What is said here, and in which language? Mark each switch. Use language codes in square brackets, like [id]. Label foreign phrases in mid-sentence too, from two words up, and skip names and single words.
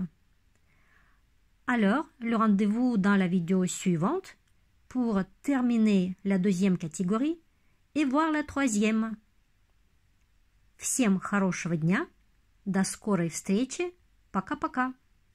[fr] Alors, le rendez-vous dans la vidéo suivante pour terminer la deuxième catégorie et voir la troisième. [ru] Всем хорошего дня, до скорой встречи, пока-пока.